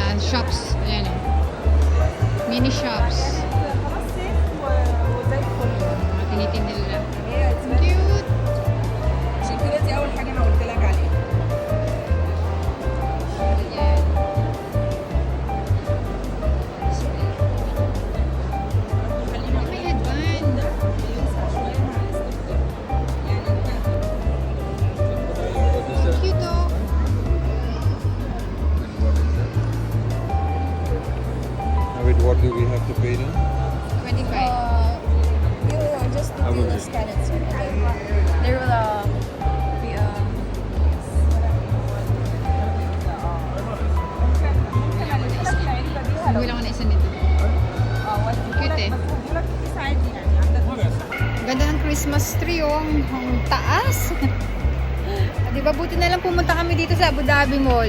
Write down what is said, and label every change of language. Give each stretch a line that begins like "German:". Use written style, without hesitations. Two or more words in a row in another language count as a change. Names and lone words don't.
English: shops.
Filipino: Ayan o.
English: Mini shops.
Filipino: Tinitinda nila. Cute.
Arabic: دي اول حاجه انا قلت لك عليها.
Filipino: Ayan. May headband. Cute oh.
English: With what do we have to pay now? 25. You just How do much the is it? scan it, sir. And then there will be
Filipino: Bumili ako na isa nito. Cute eh. Ganda ng
English: Christmas tree
Filipino: oh. Ang taas. Di ba buti na lang pumunta kami dito sa Abu Dhabi Mall.